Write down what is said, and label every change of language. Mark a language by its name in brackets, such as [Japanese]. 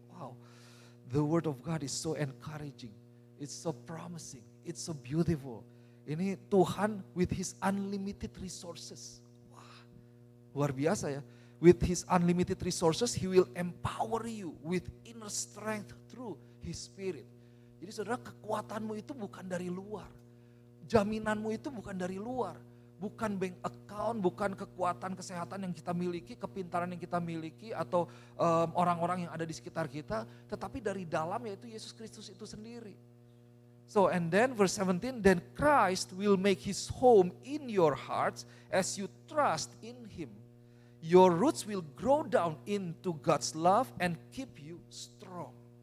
[English] Wow, the word of God is so encouraging. It's so promising, it's so beautiful. [Indonesian] Ini Tuhan [English] with His unlimited resources. [Indonesian] Wah, luar biasa ya. [English] With His unlimited resources, He will empower you with inner strength through His Spirit. [Indonesian] Jadi saudara, kekuatanmu itu bukan dari luar. Jaminanmu itu bukan dari luar. Bukan bank account, bukan kekuatan kesehatan yang kita miliki, kepintaran yang kita miliki, atau orang-orang yang ada di sekitar kita. Tetapi dari dalam yaitu Yesus Kristus itu sendiri. [English] So and then verse 17, then Christ will make His home in your hearts as you trust in Him. Your roots will grow down into God's love and keep you strong.